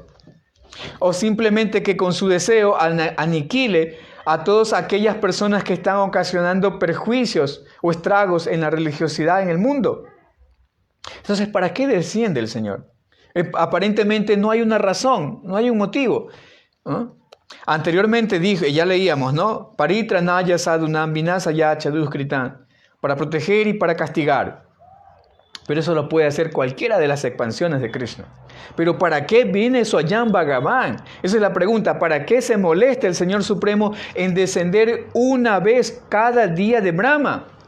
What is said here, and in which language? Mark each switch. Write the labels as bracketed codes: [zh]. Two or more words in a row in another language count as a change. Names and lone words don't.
[es] O simplemente que con su deseo aniquile a todas aquellas personas que están ocasionando perjuicios o estragos en la religiosidad en el mundo. Entonces, ¿para qué desciende el Señor? Aparentemente no hay una razón, no hay un motivo, ¿no? Anteriormente dije, ya leíamos, ¿no? [sa] Paritranaya sadhunam vinasaya chaduskritan, [es] para proteger y para castigar. Pero eso lo puede hacer cualquiera de las expansiones de Krishna. Pero ¿para qué viene [sa] Swayam Bhagavan? [es] Esa es la pregunta. ¿Para qué se molesta el Señor Supremo en descender una vez cada día de Brahma?